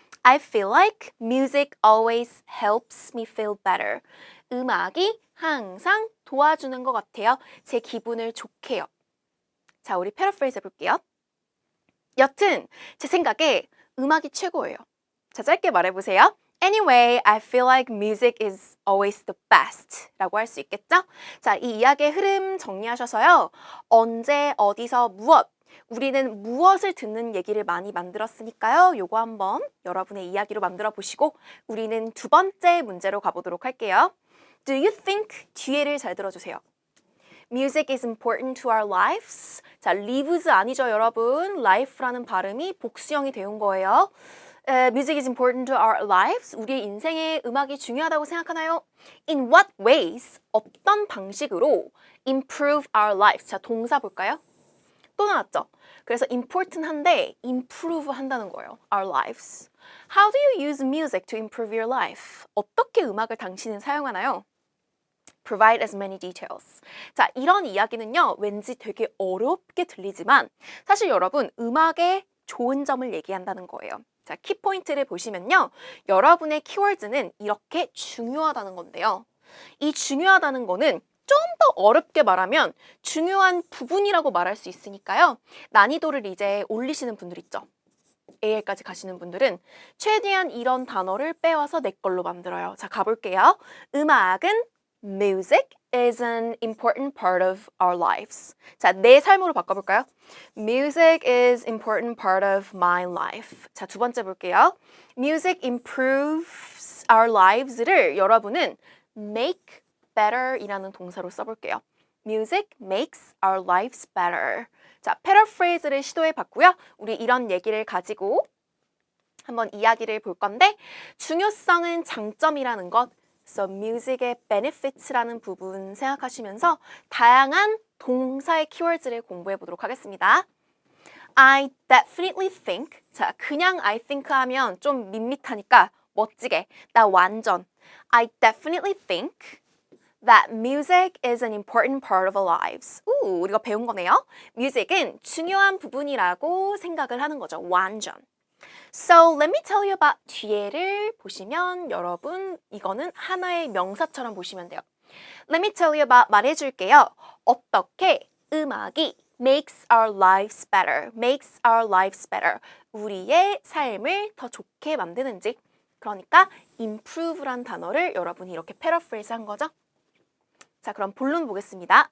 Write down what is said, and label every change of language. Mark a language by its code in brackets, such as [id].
[en] I feel like music always helps me feel better. [ko] 음악이 항상 도와주는 것 같아요. 제 기분을 좋게 해요. 자, 우리 패러프레이즈 해볼게요. 여튼 제 생각에 음악이 최고예요. 자, 짧게 말해보세요. [en] Anyway, I feel like music is always the best [ko] 라고 할 수 있겠죠? 자, 이 이야기의 흐름 정리하셔서요. 언제, 어디서, 무엇 우리는 무엇을 듣는 얘기를 많이 만들었으니까요. 요거 한번 여러분의 이야기로 만들어 보시고 우리는 두 번째 문제로 가보도록 할게요. [en] Do you think? [ko] 뒤에를 잘 들어주세요. [en] Music is important to our lives. [ko] 자, lives 아니죠, 여러분. life라는 발음이 복수형이 되온 거예요. [en] Music is important to our lives. [ko] 우리의 인생에 음악이 중요하다고 생각하나요? [en] In what ways? [ko] 어떤 방식으로 [en] improve our lives? [ko] 자, 동사 볼까요? 또 나왔죠? 그래서 important한데 improve 한다는 거예요. [en] Our lives. How do you use music to improve your life? [ko] 어떻게 음악을 당신은 사용하나요? [en] Provide as many details. [ko] 자, 이런 이야기는요, 왠지 되게 어렵게 들리지만 사실 여러분, 음악의 좋은 점을 얘기한다는 거예요. 자, 키포인트를 보시면요. 여러분의 키워드는 이렇게 중요하다는 건데요. 이 중요하다는 거는 좀 더 어렵게 말하면 중요한 부분이라고 말할 수 있으니까요. 난이도를 이제 올리시는 분들 있죠. AL까지 가시는 분들은 최대한 이런 단어를 빼와서 내 걸로 만들어요. 자, 가볼게요. [en] 음악은 Music is an important part of our lives. [ko] 자, 내 삶으로 바꿔볼까요? [en] Music is important part of my life. [ko] 자, 두 번째 볼게요. [en] Music improves our lives를 여러분은 make better [ko] 이라는 동사로 써볼게요. [en] Music makes our lives better. [ko] 자, 패러프레이즈를 시도해 봤고요. 우리 이런 얘기를 가지고 한번 이야기를 볼 건데 중요성은 장점이라는 것, so music의 benefits라는 부분 생각하시면서 다양한 동사의 키워드를 공부해 보도록 하겠습니다. [en] I definitely think. [ko] 자, 그냥 I think 하면 좀 밋밋하니까 멋지게. 나 완전. [en] I definitely think that music is an important part of our lives. [ko] 우리가 배운 거네요. music은 중요한 부분이라고 생각을 하는 거죠. 완전. [en] So let me tell you about [ko] 뒤에를 보시면 여러분 이거는 하나의 명사처럼 보시면 돼요. [en] Let me tell you about [ko] 말해줄게요. 어떻게 음악이 [en] makes our lives better, makes our lives better. [ko] 우리의 삶을 더 좋게 만드는지. 그러니까 improve란 단어를 여러분이 이렇게 패러프레이즈 한 거죠. 자, 그럼 본론 보겠습니다.